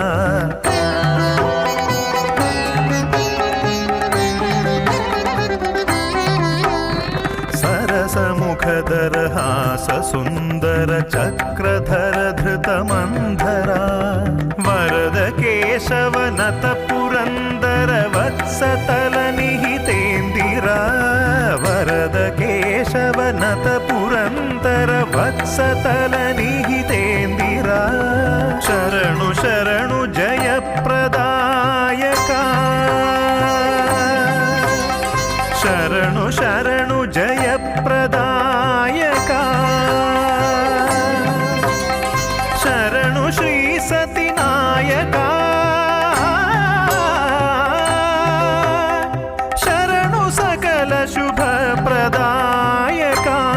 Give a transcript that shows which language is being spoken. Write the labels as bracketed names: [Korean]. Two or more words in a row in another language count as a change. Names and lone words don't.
[Sanskrit] सरसमुखधर हास सुंदर चक्रधर धृतमंधरा, वरद केशव नत पुरंदर वत्सतल निहितेंदिरा, वरद केशव नत पुरंदर वत्सतल निहितेंदिरा. [Telugu] శరణు శరణు జయప్రదాయకా శరణు శరణు జయప్రదాయకా శరణు శ్రీ సతినాయకా శరణు సకల శుభప్రదాయకా